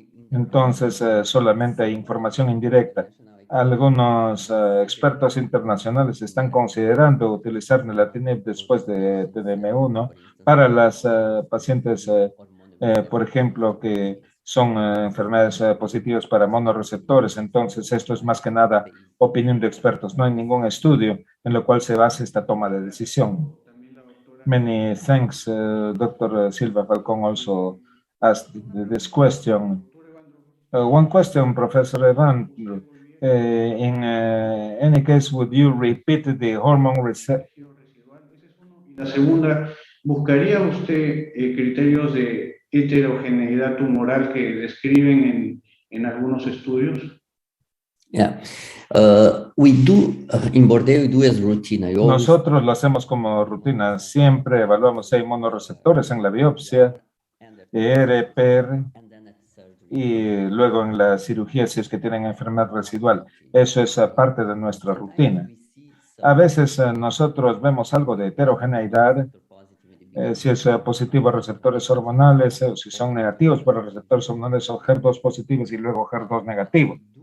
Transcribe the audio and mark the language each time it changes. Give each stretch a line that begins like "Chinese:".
Spanish: Entonces, solamente hay información indirecta. Algunos expertos internacionales están considerando utilizar neratinib después de TDM1 para las pacientes, por ejemplo, que son enfermedades positivas para monorreceptores. Entonces, esto es más que nada opinión de expertos. No hay ningún estudio en lo cual se base esta toma de decisión.
English: Many thanks, Dr. Silva Falcón also asked this question. One question, Professor Evandro. In any case, would you repeat the hormone receptor?
Spanish: La segunda, ¿buscaría usted criterios de heterogeneidad tumoral que describen en algunos estudios?
English: Yeah. We do, in Bordeo, we do as routine. I always,
Spanish: Nosotros lo hacemos como rutina. Siempre evaluamos si hay monorreceptores en la biopsia, ER, PR, y luego en la cirugía si es que tienen enfermedad residual. Eso es parte de nuestra rutina. A veces nosotros vemos algo de heterogeneidad, si es positivo a receptores hormonales, o si son negativos para receptores hormonales o HER2 positivos y luego HER2 negativos.